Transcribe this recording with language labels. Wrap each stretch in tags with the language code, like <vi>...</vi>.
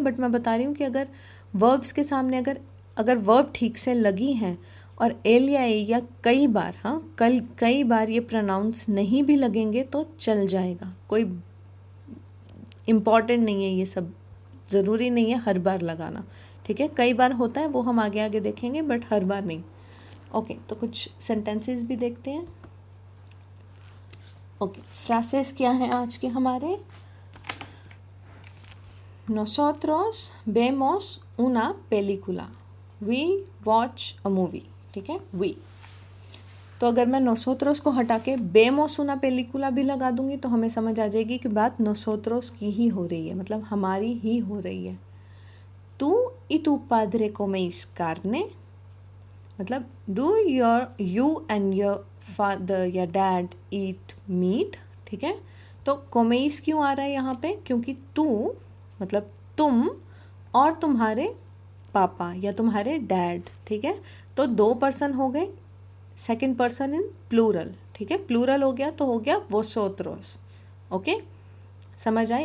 <hi>But मैं बता रही हूँ कि अगर वर्ब्स के सामने अगर वर्ब ठीक से लगी हैं और एल या ए या कई बार ये प्रोनाउंस नहीं भी लगेंगे तो चल जाएगा, कोई इम्पॉर्टेंट नहीं है, ये सब ज़रूरी नहीं है हर बार लगाना, ठीक है। कई बार होता है, वो हम आगे आगे देखेंगे, बट हर बार नहीं। ओके, तो कुछ सेंटेंसेस भी देखते हैं। ओके, फ्रासेस क्या हैं आज के हमारे।</hi> <es>Nosotros vemos una película,</es> <en>we watch a movie,</en> <hi>ठीक है,</hi> <es>we।</es> <hi>तो अगर मैं nosotros को हटा के</hi> <es>vemos una película</es> <hi>भी लगा दूंगी तो हमें समझ आ जाएगी कि बात nosotros की ही हो रही है, मतलब हमारी ही हो रही है।</hi> <es>tú y tu padre coméis carne,</es> <en>मतलब do you and your father या dad eat meat,</en> <hi>ठीक है। तो coméis क्यों आ रहा है यहाँ पे, क्योंकि तू मतलब तुम और तुम्हारे पापा या तुम्हारे डैड, ठीक है। तो दो पर्सन हो गए, सेकंड पर्सन इन प्लूरल, ठीक है। प्लूरल हो गया तो हो गया वोसोत्रोस। ओके, समझ आई।</hi>